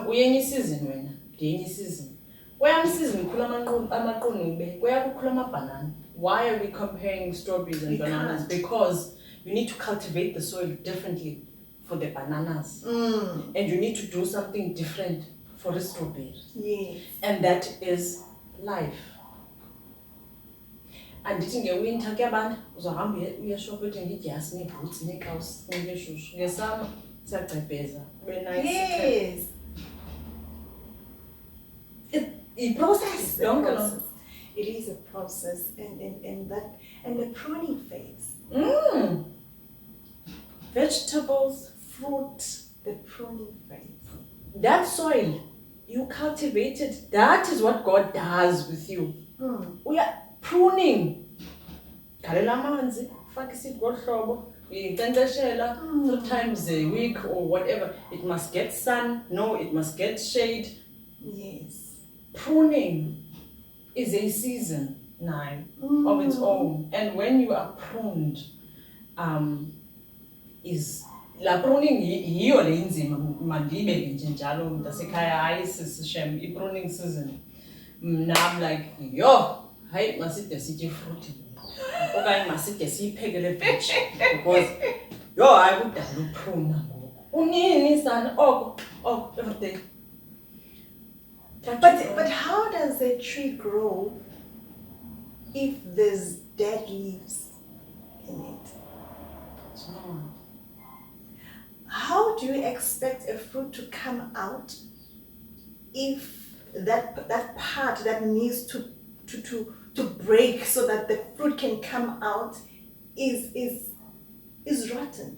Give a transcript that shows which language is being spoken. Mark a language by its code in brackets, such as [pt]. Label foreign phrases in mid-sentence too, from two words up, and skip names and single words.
[en] Any season, any season. Where season, banana. Why are we comparing strawberries and bananas? Because you need to cultivate the soil differently for the bananas. And you need to do something different for the strawberry. Yes. And that is life. [xh] Andithi ngewinter kuyabantu uzohamba uyashopha uthenga idyasi neebhutsi neekawusi neshushu. Ngesama siyagqebheza kube nice. Yes. [en] It's a process. It is a process, and the pruning phase. Vegetables, fruit, the pruning phase. That soil you cultivated, that is what God does with you. We are pruning. [xh] Galela amanzi, faka iseed ngohlobo, uyinkcenkceshela [en] 3 times a week or whatever. It must get sun. No, it must get shade. Yes. Pruning is a season now of its own. And when you are pruned, [xh] is la pruning yiyo le inzima mandibeke nje njalo mntasekhaya hayi sisishem i-pruning season. [en] I'm like, [xh] hayi maside sitye fruit okanye maside siyiphekele veg because hayi kudala upruna ngoku unini sana oko everything. [en] But how does a tree grow if there's dead leaves in it? It's not. How do you expect a fruit to come out if that part that needs to break so that the fruit can come out is rotten?